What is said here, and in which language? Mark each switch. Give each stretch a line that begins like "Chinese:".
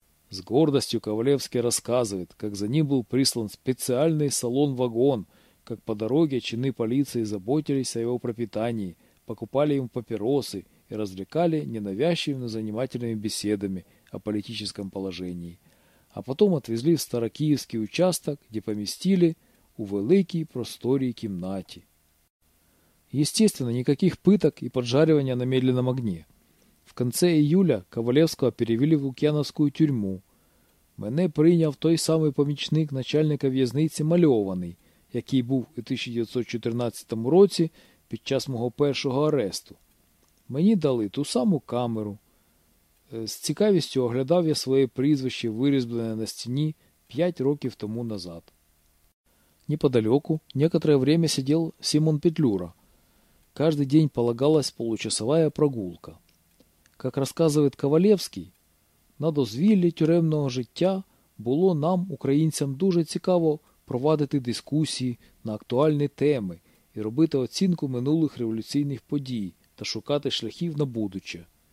Russian: С гордостью Ковалевский рассказывает, как за ним был прислан специальный салон-вагон, как по дороге чины полиции заботились о его пропитании, покупали ему папиросы и развлекали ненавязчивыми, но занимательными беседами о политическом положении. А потом отвезли в Старокиевский участок, где поместили у великой просторной
Ukrainian: кімнаті.
Russian: Естественно, никаких пыток и поджаривания на медленном огне. В конце июля Ковалевского перевели в Лук'яновскую тюрьму.
Ukrainian: Мене прийняв той самий помічник начальника в'язниці Мальований, який був у 1914 році під час мого першого аресту. Мені дали ту саму камеру. З цікавістю оглядав я своє прізвище, вирізблене на стіні 5 років тому назад.
Russian: Неподалеку некоторое время сидел Симон Петлюра. Каждый день полагалась получасовая прогулка. Как рассказывает Ковалевский, на дозвіллі тюремного життя було нам, українцям, дуже цікаво проводити дискусії на актуальні теми і робити оцінку минулих революційних подій та шукати шляхів на будуче.